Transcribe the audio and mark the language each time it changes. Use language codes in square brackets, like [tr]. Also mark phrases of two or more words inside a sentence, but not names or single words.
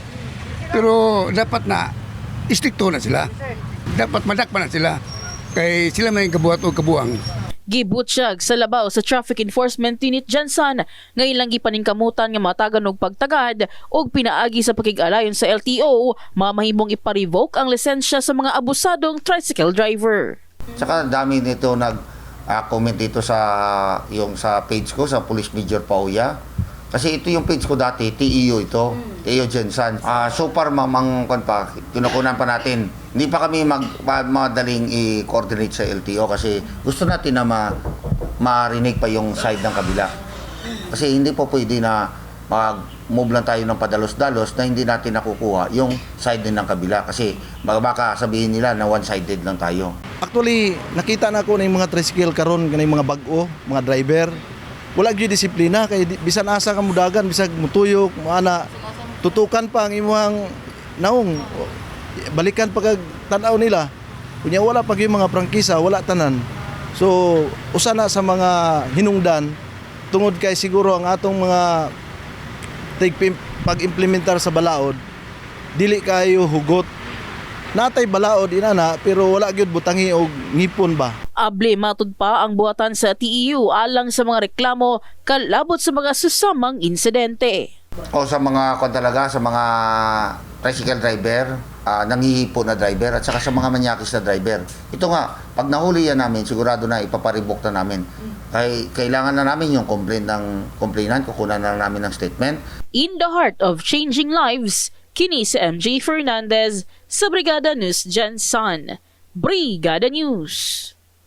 [ceb] Pero dapat na istrikto na sila. Dapat madakpan na sila. Kay sila may kabuhat o kabuang. Gibutsyag sa labaw sa Traffic Enforcement Unit Jansan nga ilang gipaningkamutan nga matagan og pagtagad og pinaagi sa pakig-alayon sa LTO, mamahimong ipa-revoke ang lisensya sa mga abusadong tricycle driver. [tl] Tsaka dami nito nag-comment dito sa page ko sa Police Major Pauya. Kasi ito yung page ko dati, TEO ito, TEO Jansan. [en] So far, [tl] kinukunan pa natin. Hindi pa kami madaling i-coordinate sa LTO kasi gusto natin na marinig pa yung side ng kabila. Kasi hindi po pwede na mag-move lang tayo ng padalos-dalos na hindi natin nakukuha yung side din ng kabila. Kasi baka sabihin nila na one-sided lang tayo. Actually, nakita na ako ng mga tricycle karon ng mga bag-o, mga driver. [ceb] Wala gyud disiplina kay bisan asa ka mudagan bisag mutuyok ana tutukan pa ang imong naong balikan pag tan-aw nila kunya wala pag yung mga prangkisa wala tanan so usa na sa mga hinungdan tungod kay siguro ang atong mga pag-implementar sa balaod dili kayo hugot natay balaod inana pero wala gyud butangi og ngipon ba. Able matud pa ang buhatan sa TEU alang sa mga reklamo kalabot sa mga susamang insidente. [tl] O sa mga sa mga tricycle driver, nangihipo na driver at saka sa mga manyakis na driver. Ito nga, pag nahuli yan namin, sigurado na ipaparibok na namin. Kailangan na namin yung complainant, kukunan na namin ng statement. [en] In the heart of changing lives, [ceb] kini si MJ Fernandez sa Brigada News Jansan. Brigada News.